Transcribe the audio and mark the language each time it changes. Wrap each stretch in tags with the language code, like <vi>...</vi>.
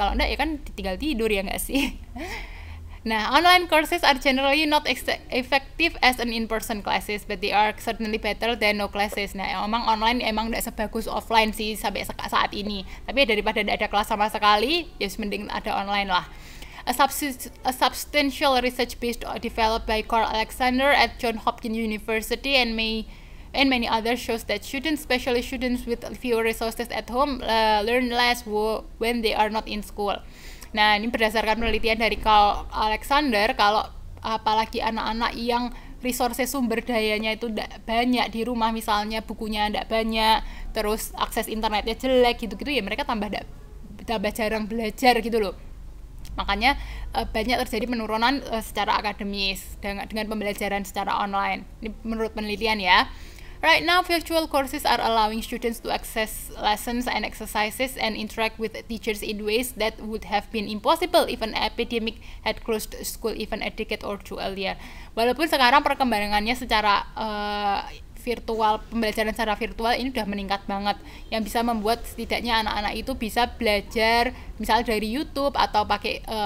<id>Kalau enggak ya kan tinggal tidur, ya nggak sih?</id> <en>Nah, online courses are generally not effective as an in-person classes, but they are certainly better than no classes.</en> <id>Nah, emang online emang nggak sebagus offline sih sampai saat ini. Tapi daripada tidak ada kelas sama sekali, ya mending ada online lah.</id> <en>A substantial research based developed by Carl Alexander at Johns Hopkins University and many others shows that students, especially students with fewer resources at home, learn less when they are not in school.</en> <id>Nah, ini berdasarkan penelitian dari Carl Alexander, kalau apalagi anak-anak yang resources, sumber dayanya itu tidak banyak di rumah, misalnya bukunya tidak banyak, terus akses internetnya jelek gitu-gitu, ya mereka tambah jarang belajar gitu loh. Makanya banyak terjadi penurunan secara akademis dengan pembelajaran secara online. Ini menurut penelitian ya.</id> <en>Right now, virtual courses are allowing students to access lessons and exercises and interact with teachers in ways that would have been impossible if an epidemic had closed school even a decade or two earlier.</en> <id>Walaupun sekarang perkembangannya secara virtual, pembelajaran secara virtual ini udah meningkat banget, yang bisa membuat setidaknya anak-anak itu bisa belajar misalnya dari YouTube atau pakai</id>